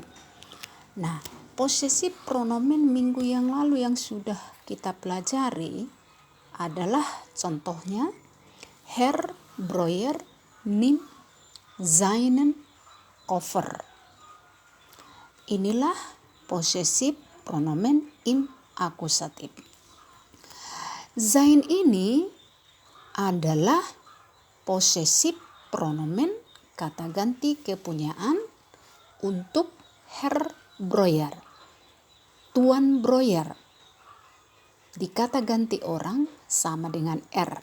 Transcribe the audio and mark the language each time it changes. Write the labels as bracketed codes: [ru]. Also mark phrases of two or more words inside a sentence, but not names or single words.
[id] Nah, [de] possessive pronomen [id] minggu yang lalu yang sudah kita pelajari adalah contohnya [de] Herr, Breuer, nimmt, seinen, Koffer. [id] Inilah [de] possessive pronomen im akusatif. [id] Sein ini adalah [de] possessive pronomen [id] kata ganti kepunyaan untuk Herr Breuer. Tuan Breuer di kata ganti orang sama dengan R.